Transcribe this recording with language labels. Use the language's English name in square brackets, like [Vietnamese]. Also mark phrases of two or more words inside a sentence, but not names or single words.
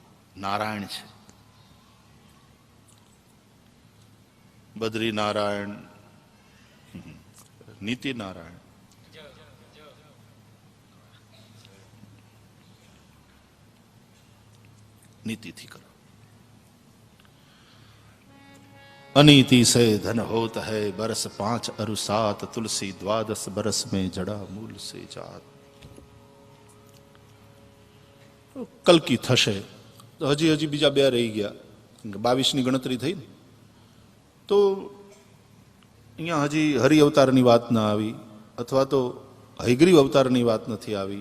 [Gujarati] નારાયણ છે, બદ્રી નારાયણ, નીતિ નારાયણ. નીતિથી કરો. [Hindi] अनीति से धन होत है बरस 5 अरु 7, तुलसी 12 बरस में जड़ा मूल से जात. [Gujarati] કલકી થશે તો હજી બીજા 2 રહી ગયા. 22ની ગણતરી થઈ ને તો અહીંયા હજી હરિ અવતારની વાત ના આવી, અથવા તો હયગ્રીવ અવતારની વાત નથી આવી.